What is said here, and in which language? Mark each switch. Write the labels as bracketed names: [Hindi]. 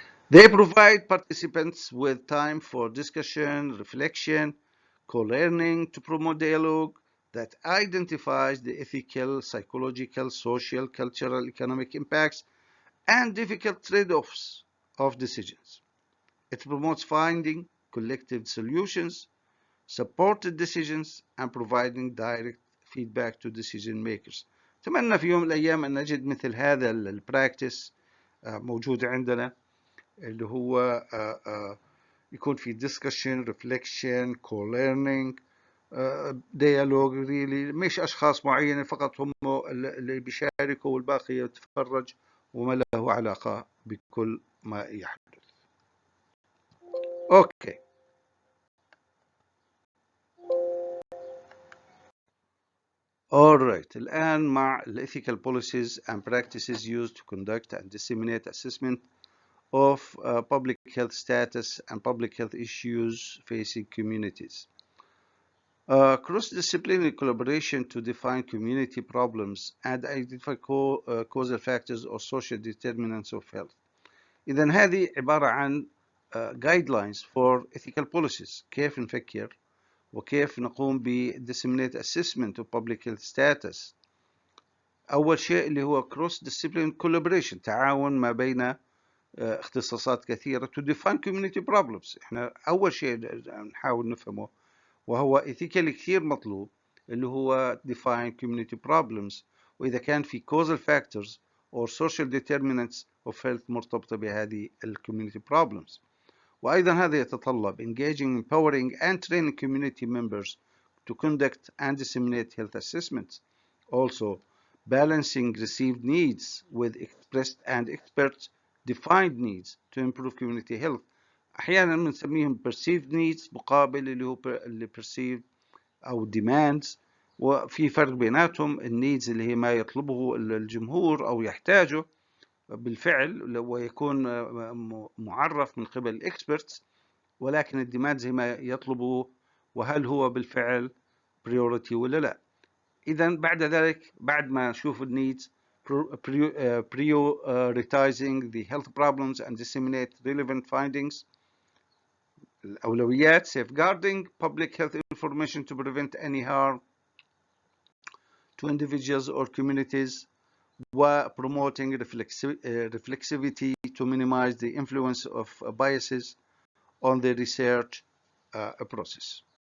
[English] They provide participants with time for discussion, reflection, co-learning to promote dialogue that identifies the ethical, psychological, social, cultural, economic impacts and difficult trade-offs of decisions. It promotes finding collective solutions, supported decisions, and providing direct feedback to decision makers. [Arabic] أتمنى في يوم من الأيام أن نجد مثل هذا البراكتس موجود عندنا، اللي هو يكون في [English] discussion, reflection, co-learning, dialogue really، [Arabic] مش أشخاص معينين فقط هم اللي بيشاركوا والباقي يتفرج وما له علاقة بكل ما يحدث. أوكي. [English] Alright. [Arabic] الآن مع [English] ethical policies and practices used to conduct and disseminate assessment of public health status and public health issues facing communities. Cross-disciplinary collaboration to define community problems and identify causal factors or social determinants of health. [Arabic] إذن هذه عبارة عن [English] guidelines for ethical policies، [Arabic] كيف نفكر وكيف نقوم ب [English] disseminate assessment of public health status. [Arabic] أول شيء اللي هو [English] cross-disciplinary collaboration، [Arabic] تعاون ما بين اختصاصات كثيرة [English] to define community problems. [Arabic] احنا أول شيء نحاول نفهمه وهو ethically كثير مطلوب اللي هو [English] define community problems، [Arabic] وإذا كان في [English] causal factors or social determinants of health [Arabic] مرتبطة بهذه [English] community problems. [Arabic] وأيضا هذا يتطلب [English] engaging, empowering and training community members to conduct and disseminate health assessments. Also, balancing received needs with expressed and expert defined needs to improve community health. [Arabic] أحيانا بنسميهم [English] perceived needs [Arabic] مقابل اللي هو اللي perceived أو demands وفي فرق بيناتهم. النيدز اللي هي ما يطلبه الجمهور أو يحتاجه بالفعل ويكون معرف من قبل الإكسبرتس، ولكن الديماند زي ما يطلبه وهل هو بالفعل priority ولا لا. إذا بعد ذلك بعد ما نشوف النيدز [English] prioritizing the health problems and disseminate relevant findings. [Arabic] الأولويات [English] safeguarding public health information to prevent any harm to individuals or communities, وpromoting reflexivity to minimize the influence of biases on the research process.